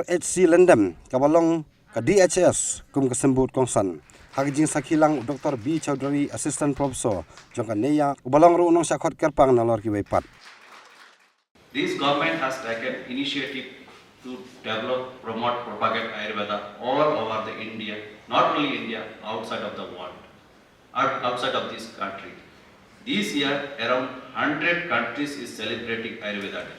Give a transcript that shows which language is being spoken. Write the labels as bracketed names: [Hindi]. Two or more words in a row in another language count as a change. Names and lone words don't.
[Khasi] HC Lendem ka balong ka DHS kum ka sembut kongsan hagjing sakhilang Dr. B Chowdhury [English] Assistant Professor [Khasi] jong ka neya balong ru nong sakhot kerpang nalor ki wepat. [English] This government has taken initiative to develop, promote, propagate Ayurveda all over the India, not only India, outside of the world, outside of this country. This year, around 100 countries is celebrating Ayurveda Day.